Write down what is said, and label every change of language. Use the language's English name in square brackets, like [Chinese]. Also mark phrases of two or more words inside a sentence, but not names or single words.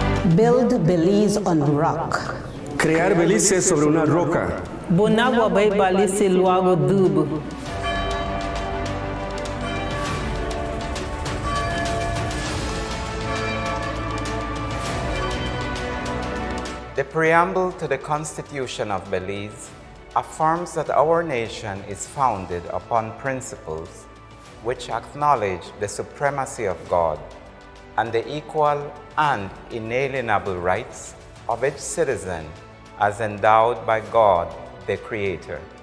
[English] Build Belize on rock. [Spanish] Crear Belice sobre una roca. [Garifuna] Bonagua bay balise luago dubo. [English] The preamble to the Constitution of Belize affirms that our nation is founded upon principles which acknowledge the supremacy of God and the equal and inalienable rights of each citizen as endowed by God, the Creator.